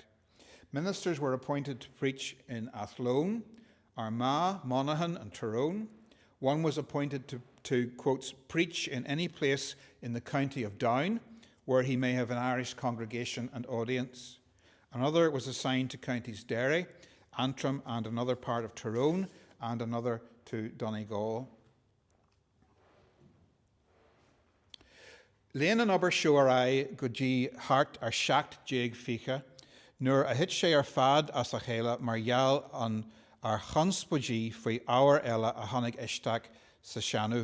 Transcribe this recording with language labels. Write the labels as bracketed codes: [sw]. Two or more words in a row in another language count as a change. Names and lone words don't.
[en] Ministers were appointed to preach in Athlone, Armagh, Monaghan and Tyrone. One was appointed to quotes, preach in any place in the county of Down, where he may have an Irish congregation and audience. Another was assigned to counties Derry, Antrim and another part of Tyrone, and another to Donegal. [ga] Léan an obair seo ar aghaidh go dtí thart ar 7 fiche, nuair a hit sé ar fad as a chéile mar gheall an ar chonspaidí faoi ábhar eile a tháinig isteach sa seanú.